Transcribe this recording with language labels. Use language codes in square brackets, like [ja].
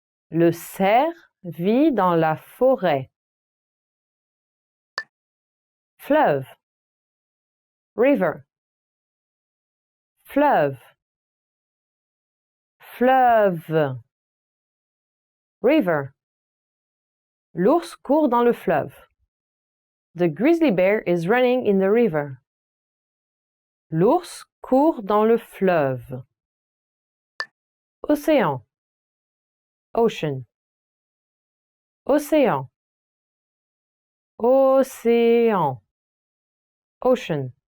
[fr] Le cerf vit dans la forêt. Fleuve. River. Fleuve. Fleuve. River. L'ours court dans le fleuve. [en] The grizzly bear is running in the river. [fr] L'ours court dans le fleuve. Océan. Ocean. Océan. Océan. Ocean.